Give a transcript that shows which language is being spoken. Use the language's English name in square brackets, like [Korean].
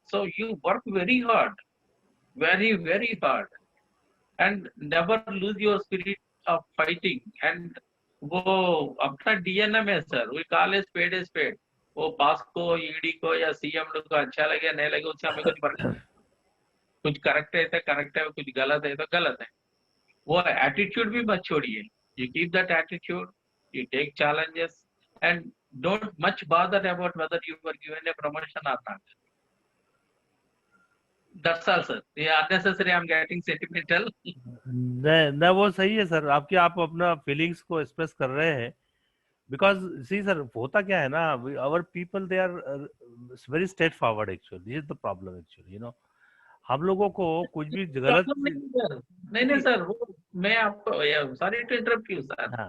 [English] So you work very hard, very very hard, and never lose your spirit of fighting. And [Hindi] वो अपना DNA में sir, [English] we call a spade. [Hindi] वो पास को, ED को या CM को अच्छा लगे नहीं लगे उससे हमें कुछ फर्क, कुछ करेक्ट है तो करेक्ट है, कुछ गलत है तो गलत है. वो एटीट्यूड भी मत छोड़िए. [English] You keep that attitude, you take challenges, and don't much bother about whether you were given a promotion or not. That's all, sir. Yeah, unnecessary. I'm getting sentimental. [Hindi] नहीं वो सही है सर, आप अपना फीलिंग्स को एक्सप्रेस कर रहे हैं. [English] because see sir, [Hindi] होता क्या है ना, [English] Our people they are very straightforward. Actually this is the problem. [Hindi] Actually हम लोगों को कुछ भी गलत नहीं सर, वो मैं आपको [English] sorry to interrupt you [Hindi] sir.